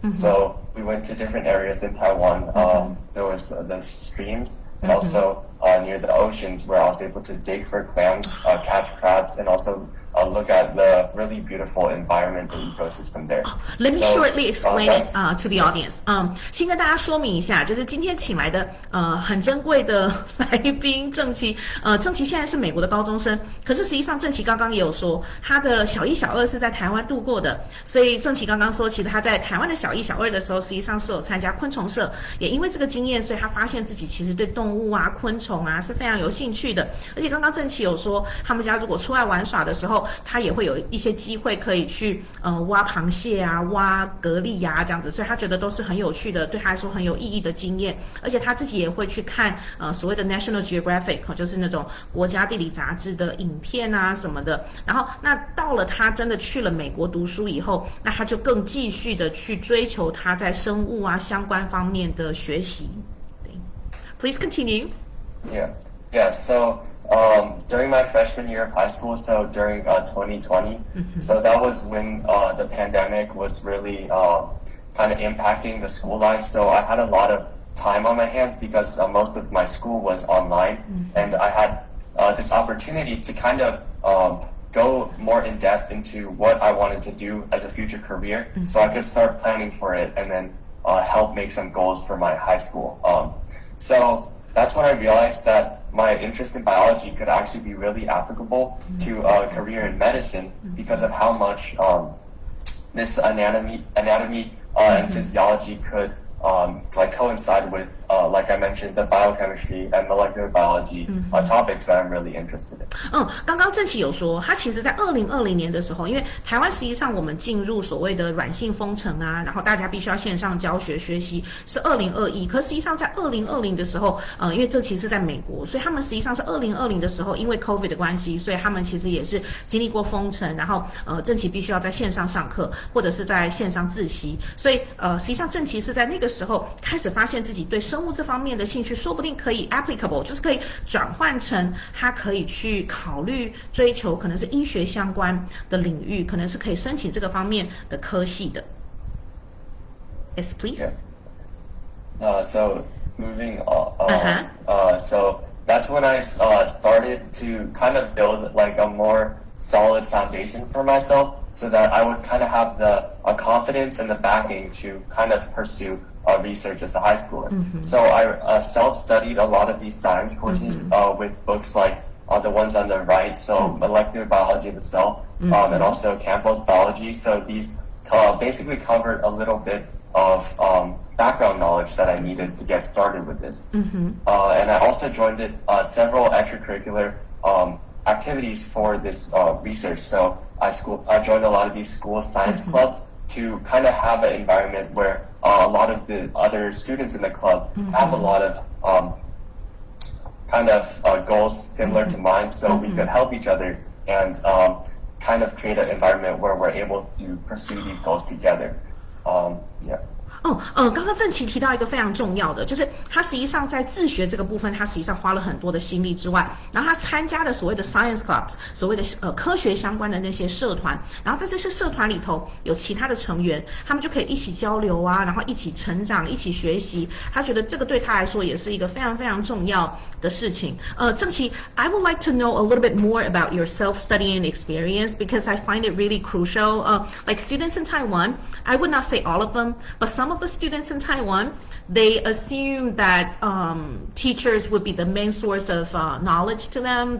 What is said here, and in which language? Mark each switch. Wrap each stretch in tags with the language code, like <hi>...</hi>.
<en>So we went to different areas in Taiwan. There was the streams, and also near the oceans, where I was able to dig for clams, catch crabs, and also look at the really beautiful environment and ecosystem there. Let me shortly explain it to the audience.</en> <zh>先跟大家说明一下，就是今天请来的很珍贵的来宾郑琦。郑琦现在是美国的高中生，可是实际上郑琦刚刚也有说，他的小一、小二是在台湾度过的。所以郑琦刚刚说，其实他在台湾的小一、小二的时候，实际上是有参加昆虫社，也因为这个经验，所以他发现自己其实对动物啊、昆虫啊是非常有兴趣的。而且刚刚郑琦有说，他们家如果出来玩耍的时候，他也会有一些机会可以去挖螃蟹啊、挖蛤蜊啊这样子，所以他觉得都是很有趣的，对他来说很有意义的经验。而且他自己也会去看所谓的 National Geographic， 就是那种国家地理杂志的影片啊什么的。然后那到了他真的去了美国读书以后，那他就更继续的去追求他在生物啊相关方面的学习。</zh> <en>Please continue. Yeah. So during my freshman year of high school, so during 2020, so that was when the pandemic was really kind of impacting the school life. So I had a lot of time on my hands because most of my school was online, and I had this opportunity to kind of go more in depth into what I wanted to do as a future career, so I could start planning for it and then help make some goals for my high school. So that's when I realized that my interest in biology could actually be really applicable to a career in medicine because of how much this anatomy and physiology could like coincide with, like I mentioned, the biochemistry and molecular biology topics that I'm really interested in.</en> <zh>刚刚郑琦有说，他其实在2020年的时候，因为台湾实际上我们进入所谓的软性封城啊，然后大家必须要线上教学学习，是2021。可实际上在2020的时候，因为郑琦是在美国，所以他们实际上是2020的时候，因为 COVID 的关系，所以他们其实也是经历过封城，然后郑琦必须要在线上上课或者是在线上自习，所以实际上郑琦是在那个时候开始发现自己对生物这方面的兴趣，说不定可以 applicable， 就是可以转换成他可以去考虑追求可能是医学相关的领域，可能是可以申请这个方面的科系的。</zh> <en>Yes, please. So moving on, so that's when I started to kind of build like a more solid foundation for myself, so that I would kind of have the confidence and the backing to kind of pursue research as a high schooler. So I self-studied a lot of these science courses with books like the ones on the right, so molecular biology of the cell, and also Campbell's biology. So these basically covered a little bit of background knowledge that I needed to get started with this. And I also joined several extracurricular activities for this research. So I joined a lot of these school science clubs to kind of have an environment where a lot of the other students in the club have a lot of goals similar to mine, so we could help each other and kind of create an environment where we're able to pursue these goals together. Yeah.</en> <zh>刚刚郑琦提到一个非常重要的，就是他实际上在自学这个部分，他实际上花了很多的心力之外，然后他参加了所谓的</zh> <en>science clubs，</en> <zh>所谓的科学相关的那些社团，然后在这些社团里头有其他的成员，他们就可以一起交流啊，然后一起成长，一起学习。他觉得这个对他来说也是一个非常非常重要的事情。</zh> <en>郑琦 ，I would like to know a little bit more about your self-studying experience because I find it really crucial. Like students in Taiwan, I would not say all of them, but some of the students in Taiwan, they assume that teachers would be the main source of knowledge to them.</en>